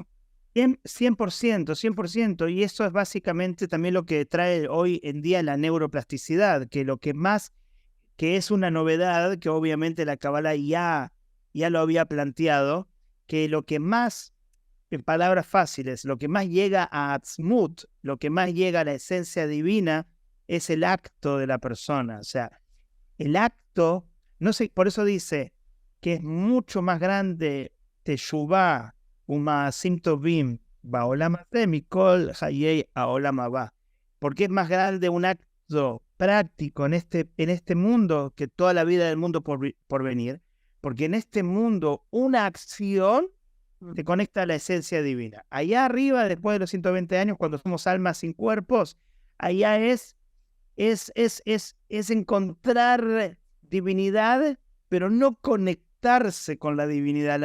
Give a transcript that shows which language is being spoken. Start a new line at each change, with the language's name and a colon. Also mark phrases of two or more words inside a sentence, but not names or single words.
Spanish: 100%, 100%, y eso es básicamente también lo que trae hoy en día la neuroplasticidad, que es una novedad, que obviamente la Kabbalah ya lo había planteado, que lo que más, en palabras fáciles, lo que más llega a Atzmut, lo que más llega a la esencia divina, es el acto de la persona. O sea, el acto, no sé, por eso dice que es mucho más grande
Hebrew: תשובה ומעשים טובים בעולם הזה מכל חיי העולם הבא.
Spanish: Porque es más grande un acto práctico en este mundo que toda la vida del mundo por venir, porque en este mundo una acción te conecta a la esencia divina. Allá arriba, después de los 120 años, cuando somos almas sin cuerpos, allá es encontrar divinidad, pero no conectarse con la divinidad.